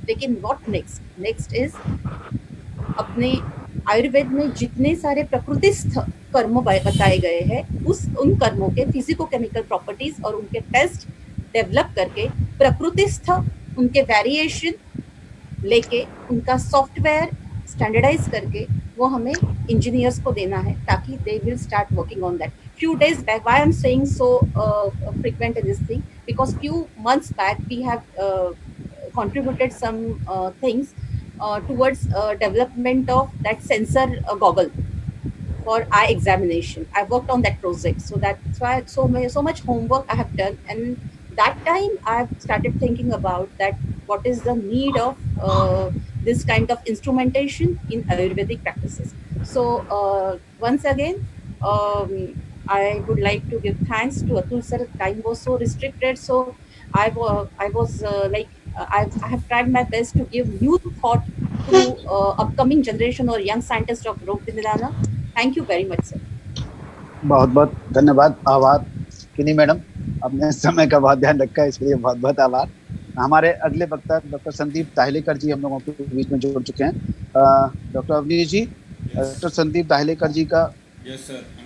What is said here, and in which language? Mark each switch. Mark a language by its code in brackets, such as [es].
[hi] लेकिन [en] what next is [hi] अपने आयुर्वेद में जितने सारे प्रकृतिस्थ कर्म बताए गए हैं, उन कर्मों के फिजिको केमिकल प्रॉपर्टीज और उनके टेस्ट डेवलप करके प्रकृतिस्थ उनके वेरिएशन लेके उनका सॉफ्टवेयर स्टैंडर्डाइज करके वो हमें इंजीनियर्स को देना है, ताकि [en] They will start working on that. Few days back, why I'm saying so frequent in this thing, because few months back we have contributed some things towards development of that sensor goggle for eye examination. I worked on that project, so that's why so much homework I have done, and that time I've started thinking about that what is the need of this kind of instrumentation in Ayurvedic practices. So once again, I would like to give thanks to Atul sir. Time was so restricted, so I was I have tried my best to give new thought to upcoming generation or young scientists of Rog Nidana. Thank you very much, sir. [hi] बहुत बहुत धन्यवाद, आभार किनी madam, आपने समय का बहुत ध्यान रखा है, इसके लिए बहुत बहुत आभार। हमारे अगले वक्ता डॉक्टर संदीप दाहिलेकर जी हम लोगों के बीच में जुड़ चुके हैं। डॉक्टर अवनीश जी, डॉक्टर संदीप दाहिलेकर जी का [en] yes sir,